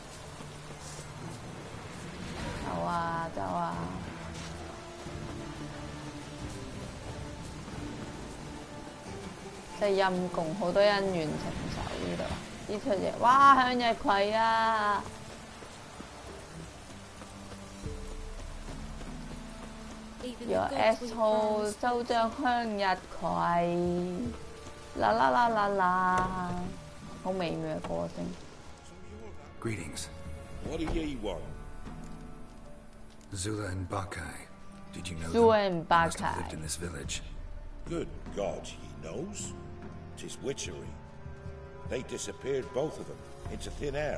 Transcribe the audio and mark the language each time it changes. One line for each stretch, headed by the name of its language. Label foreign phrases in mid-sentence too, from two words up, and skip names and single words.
Cantonese: 走啊走啊！真係陰公，好多恩怨情仇呢度。呢出嘢，哇！向日葵啊！
English: Your asshole
Cantonese: 收張向日葵，啦啦啦啦啦，好美妙嘅歌聲。
English: Greetings. What do ye want? Zula and Bakai. Did you know Zula them? and They must have Bakai. lived in this village. Good God, he knows. 'Tis witchery. They disappeared, both of them, into thin air.